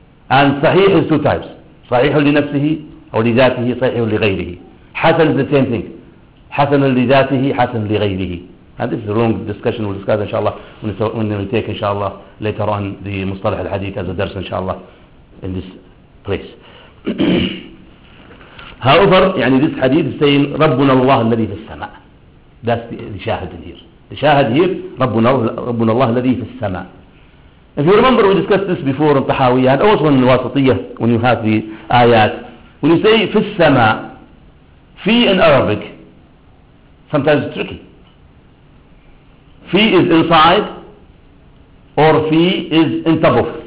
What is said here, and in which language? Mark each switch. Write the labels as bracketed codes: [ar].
[en] And sahih is two types: sahih li nafsihi or li dhatihi, sahih li ghayrihi. حسن is the same thing. [ar] حسن لذاته حسن لغيره. [en] And this is a long discussion. We'll discuss [ar] إن شاء الله [en] when we take إن شاء الله later on the مصطلح الحديث as a درس إن شاء الله in this place. However, يعني this hadith is saying [ar] ربنا الله الذي في السماء. [en] That's the شاهد here. The [ar] شاهد [en] here [ar] ربنا الله الذي في السماء. [en] If you remember, we discussed this before in طحاوية and also in الواسطية when you have the آيات. When you say [ar] في السماء, [en] في in Arabic, sometimes it's tricky. في is inside, or في is in top of.